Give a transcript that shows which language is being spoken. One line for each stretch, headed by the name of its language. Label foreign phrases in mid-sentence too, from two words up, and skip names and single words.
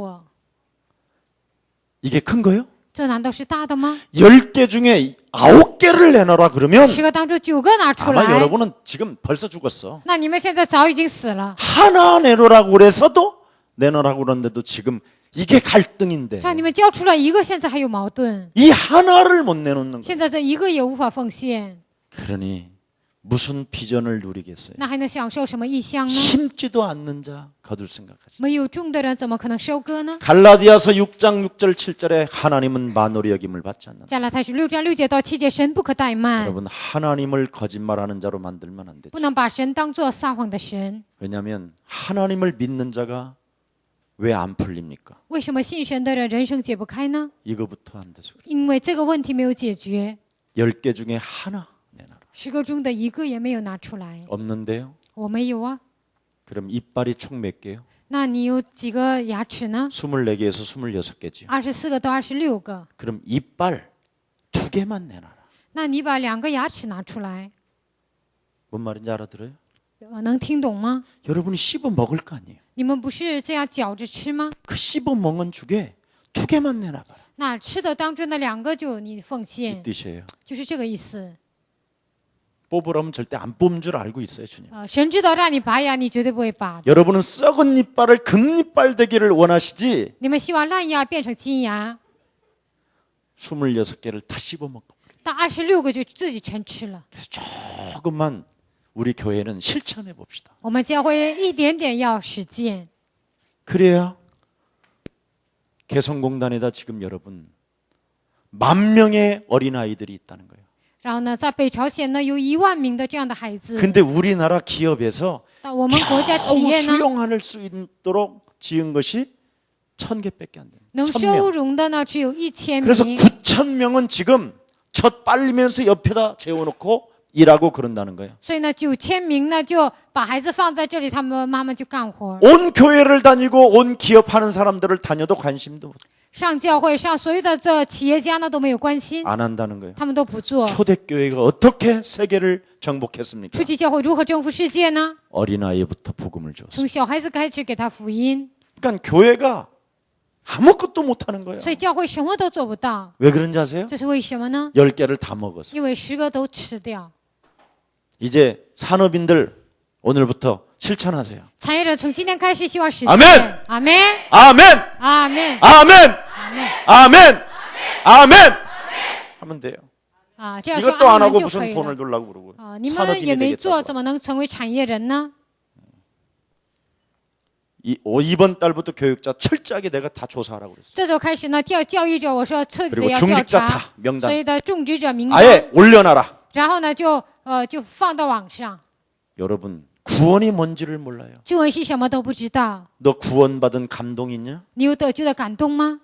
Korean: 이게 큰 거요?
Chinese: 这难道是大的吗？
Korean: 10개 중에 9개를 내놔라 그러면
Chinese: 10 个当中9个拿出
Korean: 아마
Chinese: 来，
Korean: 여러분은 지금 벌써 죽었어.
Chinese: 那你们现在早已经死了。
Korean: 하나 내놓으라고 그래서도 내놓으라고 그러는데도 지금 이게 갈등인데
Chinese: 让你们交出了一个，现在还有矛盾，
Korean: 이 하나를 못 내놓는 거예요.
Chinese: 现在这一个也无法奉献，
Korean: 그러니 무슨 비전을 누리겠어요?
Chinese: 那还能享受什么异象呢？
Korean: 심지도 않는 자 거둘 생각하지.
Chinese: 没有种的人怎么可能收割呢？
Korean: 갈라디아서 6장 6절 7절에 하나님은 만오리 여김을 받지 않는다.
Chinese: 加拉太书6章6节到7节，神不可怠慢，
Korean: 여러분 하나님을 거짓말하는 자로 만들면 안 되죠.
Chinese: 不能把神当作撒谎的神。
Korean: 왜냐하면 하나님을 믿는 자가 왜 안 풀립니까?
Chinese: 为什么信神的人人生解不开呢？
Korean: 이거부터 안 돼서 그래요.
Chinese: 因为这个问题没有解决，
Korean: 10개 중에 하나 내놔라.
Chinese: 10 个中的一个也没有拿出来。
Korean: 없는데요?
Chinese: 我没有啊，
Korean: 그럼 이빨이 총 몇 개요?
Chinese: 那你有几个牙齿呢？
Korean: 24개에서 26개지요.
Chinese: 24 个到26个，
Korean: 그럼 이빨 2개만 내놔라.
Chinese: 那你把2个牙齿拿出来，
Korean: 뭔 말인지 알아들어요?
Chinese: 能听懂吗？
Korean: 여러분이 씹어 먹을 거 아니에요.
Chinese: 你们不是这样嚼着吃吗？
Korean: 그 씹어 먹은 죽에 2개만 내놔봐라.
Chinese: 那吃的当中的2个就你奉
Korean: 이
Chinese: 献，
Korean: 뜻이에요.
Chinese: 就是这个意思。
Korean: 뽑으라면 절대 안 뽑는 줄 알고 있어요, 주님.
Chinese: 神知道让你拔牙，你绝对不会拔。
Korean: 여러분은 썩은 이빨을 금이빨 되기를 원하시지
Chinese: 你们希望烂牙变成金牙，
Korean: 26개를 다 씹어 먹고.
Chinese: 但26个就自己全吃了。
Korean: 그래서 조금만 우리 교회는 실천해 봅시다.
Chinese: 我们教会一点点要实践，
Korean: 그래야 개성공단에다 지금 여러분 10,000명의 어린아이들이 있다는 거예요.
Chinese: 然后呢，在北朝鲜呢有1万名的这样的孩子，
Korean: 근데 우리나라 기업에서
Chinese: 但我们国家企
Korean: 겨우
Chinese: 业呢
Korean: 수용할 수 있도록 지은 것이 1,000개밖에 안 돼요.
Chinese: 能
Korean: 1,000명.
Chinese: 收容的呢只有1000
Korean: 그래서
Chinese: 名，
Korean: 9,000명은 지금 젖 빨리면서 옆에다 재워놓고 일하고 그런다는 거예요.
Chinese: 所以呢9000名呢就把孩子放在这里，他们妈妈就干活，
Korean: 온 교회를 다니고 온 기업하는 사람들을 다녀도 관심도
Chinese: 上教会上所有的这企业家呢都没有关心，
Korean: 안 한다는 거예요.
Chinese: 他们都不做。
Korean: 초대교회가 어떻게 세계를 정복했습니까?
Chinese: 初期教会如何征服世界呢？
Korean: 어린아이부터 복음을 줬어요.
Chinese: 从小孩子开始给他福音，
Korean: 그러니까 교회가 아무것도 못하는 거예요.
Chinese: 所以教会什么都做不到，
Korean: 왜 그런지 아세요?
Chinese: 这是为什么呢？
Korean: 10개를 다 먹어서.
Chinese: 因为10个都吃掉。
Korean: 이제 산업인들 오늘부터 실천하세요.
Chinese: 产业者从今天开始希望实践。
Korean: 아멘!
Chinese: 阿门，
Korean: 아멘!
Chinese: 阿门，
Korean: 아멘! 아멘! 아멘! 하면 돼요.
Chinese: 啊，这样说
Korean: 이것도 안
Chinese: 阿
Korean: 하고
Chinese: 门就
Korean: 무슨
Chinese: 可以
Korean: 돈을
Chinese: 了。
Korean: 돌라고 그러고
Chinese: 啊，你们也
Korean: 산업인이
Chinese: 没做，
Korean: 되겠다고.
Chinese: 怎么能成为产业人呢？
Korean: 이번 달부터 교육자 철저하게 내가 다 조사하라고 그랬어요.
Chinese: 这周开始呢，教育者我说彻底的
Korean: 그리고
Chinese: 要调
Korean: 중직자
Chinese: 查
Korean: 다 명단
Chinese: 所有的种植者名单，
Korean: 아예 올려놔라.
Chinese: 然后呢就放到网上。
Korean: 여러분 구원이 뭔지를 몰라요.
Chinese: 救恩是什么都不知道，
Korean: 너 구원받은 감동 있냐?
Chinese: 你有得救的感动吗？